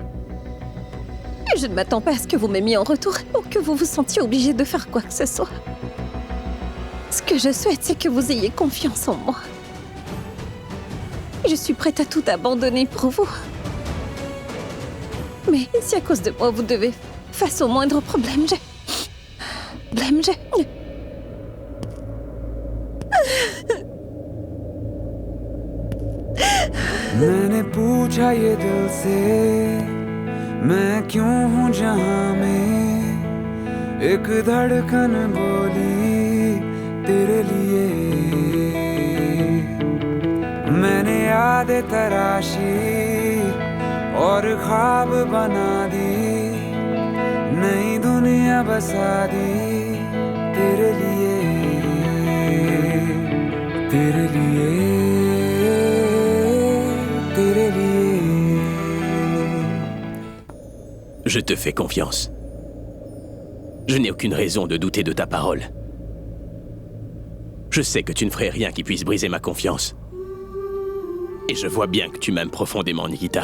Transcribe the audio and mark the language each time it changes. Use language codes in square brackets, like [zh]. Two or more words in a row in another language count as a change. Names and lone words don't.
[fr] Je ne m'attends pas à ce que vous m'aimiez en retour ou que vous vous sentiez obligé de faire quoi que ce soit. Ce que je souhaite, c'est que vous ayez confiance en moi. Je suis prête à tout abandonner pour vous. Mais si à cause de moi, vous devez, face au moindre problème, [hi] मैंने पूछा ये दिल से मैं क्यों हूँ जहाँ में एक धड़कन बोली तेरे लिए मैंने यादें तराशी और ख्वाब बना दी नई दुनिया बसा दी तेरे लिए तेरे लिए तेरे लिए [fr] Je te fais confiance. Je n'ai aucune raison de douter de ta parole. Je sais que tu ne ferais rien qui puisse briser ma confiance. Et je vois bien que tu m'aimes profondément, Nikita.